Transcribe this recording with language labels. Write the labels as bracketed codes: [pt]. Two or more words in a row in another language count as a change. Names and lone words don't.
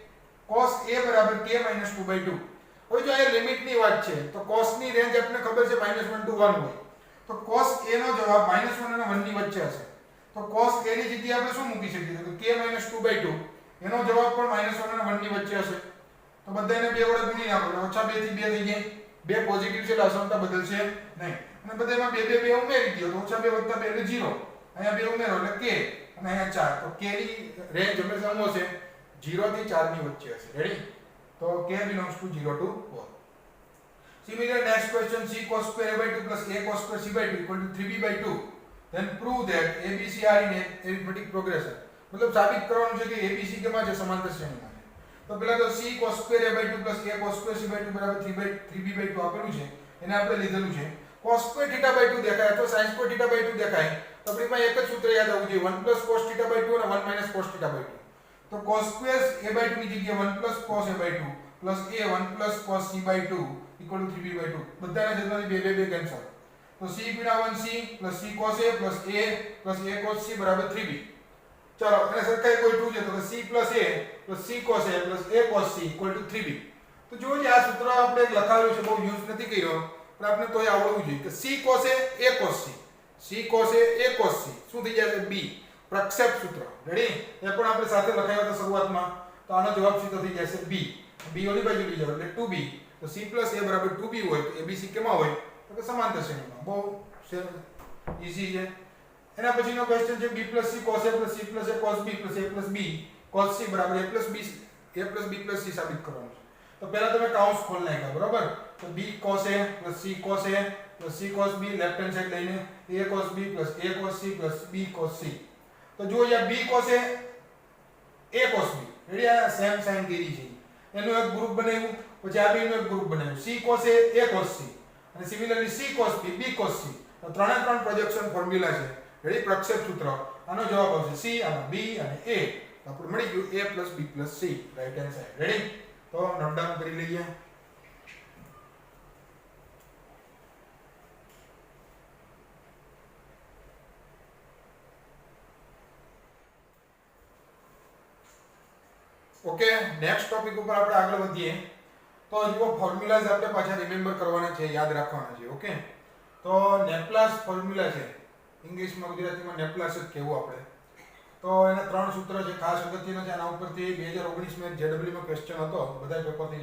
[gu] = k - 2/2 હવે જો આ લિમિટ ની વાત છે તો cos ની રેન્જ આપણને ખબર છે -1 to 1 હોય તો cos a નો જવાબ -1 અને 1 ની વચ્ચે હશે તો cos a ની જગ્યાએ આપણે શું મૂકી શકીએ તો k - 2/2 એનો જવાબ પણ -1 અને 1 ની વચ્ચે હશે તો બધાને બે વડે ગુણી નાખો ઓછા 2 થી 2 થઈ જાય બે પોઝિટિવ છે એટલે અસમતા બદલશે નહીં અને બધામાં 2 2 2 ઉમેરી દો તો ઓછા 2 + 2 એટલે 0 અહીંયા 2 ઉમેરો એટલે k અને અહીંયા 4 તો k ની રેન્જ હંમેશા શું હશે 0 થી 4 ની વચ્ચે હશે રેડી તો [en] k belongs to 0 to 4 similar next question c cos square a/2 plus a cos square c/2 equal to 3b/2 then prove that abc are in arithmetic progression [gu] मतलब સાબિત કરવાનું છે કે abc કેમાં છે સમાંતર શ્રેણીમાં છે તો પહેલા તો [en] c cos square a/2 plus a cos square c/2 = 3b/2 [gu] આપેલું છે એને આપણે લીધેલું છે [en] cos square [gu] θ/2 દેખાય તો [en] sin square [gu] θ/2 દેખાય તો આપણી પાસે એક જ સૂત્ર યાદ આવવું જોઈએ 1 + cos θ/2 અને 1 - cos θ/2 तो [en] cos square [gu] a/2 ની જગ્યાએ 1 + cos a/2 plus a 1 + cos c/2 = 3b/2 બધાના છેદમાંથી 2 2 કેન્સલ તો c * 1c plus c cos a plus a cos c = 3b ચાલો અને સરખાઈ કોઈ 2 છે તો c plus a plus c cos a plus a cos c = 3b તો જો આ સૂત્ર આપણે લખાવ્યું છે બહુ યુઝ નથી કર્યો પણ આપણે તોય આવડવું જોઈએ કે c cos a cos c c cos a cos c શું થઈ જશે b પ્રક્ષેપ સૂત્ર રેડી એ પણ આપણે સાથે લખાવ્યો હતો શરૂઆતમાં તો આનો જવાબ સીધો થઈ જશે b b ઓલી બાજુ લઈ જાવ એટલે 2b તો c + a = 2b હોય તો abc કેમાં હોય તો કે સમાંતર શ્રેણીમાં બહુ ઈઝી છે એના પછીનો ક્વેશ્ચન છે b + c cos a + c + a cos b + a + b cos c = a + b + c સાબિત કરવાનું છે તો પહેલા તમે કૌંસ ખોલ નાખ્યા બરોબર તો b cos a + c cos a + c cos b [en] left hand side [gu] લઈને a cos b + a cos c + b cos c તો જો અહીંયા b cos a cos b રેડી આ [en] same sign [gu] કરી છે એનું એક ગ્રુપ બનાવ્યું પછી આ બેનું એક ગ્રુપ બનાવ્યું c cos a cos c અને સિમિલરલી c cos b cos c તો ત્રણે ત્રણ [en] projection formula [gu] છે રેડી પ્રક્ષેપ સૂત્ર આનો જવાબ આવશે c અને b અને a તો આપણે મળી ગયું a + b + c [en] right hand side ready [gu] તો [en] note down [gu] કરી લઈએ [en] okay next topic [gu] ઉપર આપણે આગળ વધીએ તો જો ફોર્મ્યુલાઝ આપણે પાછા રિમેમ્બર કરવાના છે યાદ રાખવાના છે ઓકે તો નેપલાસ ફોર્મ્યુલા છે ઇંગ્લિશમાં ગુજરાતીમાં નેપલાસ જ કહેવું આપણે તો એના ત્રણ સૂત્ર છે ખાસ અગત્યના છે આના ઉપરથી 2019 માં જેડબલ્યુ નો ક્વેશ્ચન હતો બધા પેપરની